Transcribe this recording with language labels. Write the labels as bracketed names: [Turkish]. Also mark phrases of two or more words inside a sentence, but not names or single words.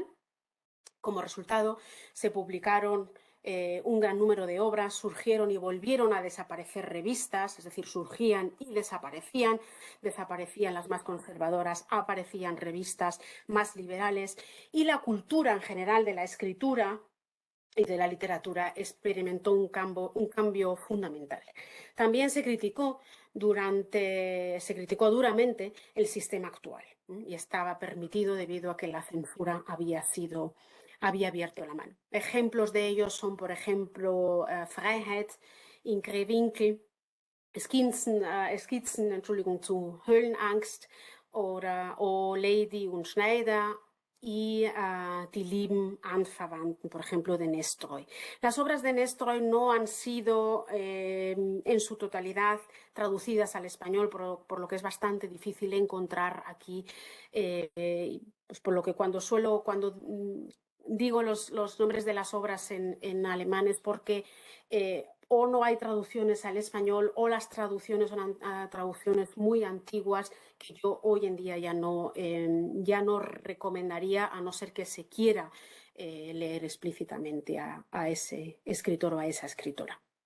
[Spanish] Como resultado, se publicaron un gran número de obras, surgieron y volvieron a desaparecer revistas, es decir, surgían y desaparecían las más conservadoras, aparecían revistas más liberales y la cultura en general de la escritura y de la literatura experimentó un cambio fundamental. También se criticó duramente el sistema actual y estaba permitido debido a que la censura había abierto la mano. Ejemplos de ellos son, por ejemplo, Freiheit, Ingrewinkel, Skizzen zu Höhlenangst o Lady und Schneider y Die lieben Anverwandten, por ejemplo, de Nestroy. Las obras de Nestroy no han sido en su totalidad traducidas al español, por lo que es bastante difícil encontrar aquí, pues por lo que cuando digo los nombres de las obras en alemán es porque o no hay traducciones al español o las traducciones son traducciones muy antiguas que yo hoy en día ya no recomendaría, a no ser que se quiera leer explícitamente a ese escritor o a esa escritora.